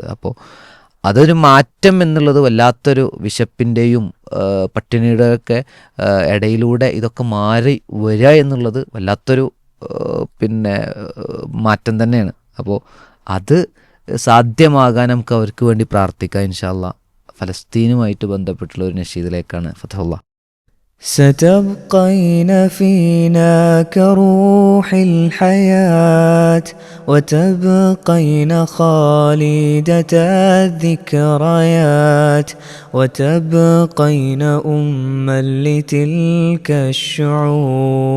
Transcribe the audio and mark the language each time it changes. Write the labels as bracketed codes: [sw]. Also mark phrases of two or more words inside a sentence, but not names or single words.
[ml] അപ്പോൾ അതൊരു മാറ്റം എന്നുള്ളത് വല്ലാത്തൊരു വിശപ്പിൻ്റെയും പട്ടിണിയുടെയൊക്കെ ഇടയിലൂടെ ഇതൊക്കെ മാറി വരിക എന്നുള്ളത് വല്ലാത്തൊരു പിന്നെ മാറ്റം തന്നെയാണ്. അപ്പോൾ അത് സാധ്യമാകാൻ നമുക്ക് അവർക്ക് വേണ്ടി പ്രാർത്ഥിക്കാം [ar] إن شاء الله. [ml] ഫലസ്തീനുമായിട്ട് ബന്ധപ്പെട്ടുള്ള ഒരു നഷീദിലേക്കാണ് ഫതഹുല്ലാ. [ar] ستبقين فينا كروح الحياة وتبقين خالدة الذكريات وتبقين أما لتلك الشعوب